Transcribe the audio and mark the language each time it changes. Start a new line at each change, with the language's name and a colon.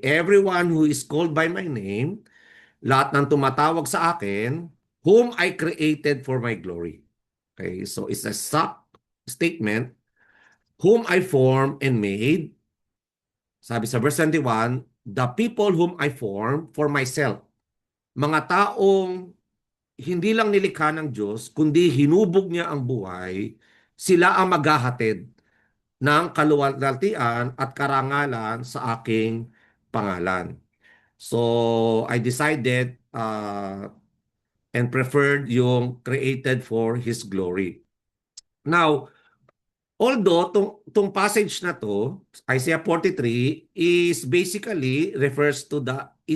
English: Everyone who is called by my name,
Filipino: lahat ng tumatawag sa akin,
English: whom I created for my glory. Okay? So it's a statement, whom I formed and made.
Filipino: Sabi sa
English: verse 21, the people whom I formed for myself.
Filipino: Mga taong hindi lang nilikha ng Diyos, kundi hinubog niya ang buhay, sila ang maghahatid ng kaluwalhatian at karangalan sa aking pangalan.
English: So, I decided and preferred yung created for His glory. Now, although passage na to, Isaiah 43, is basically refers to the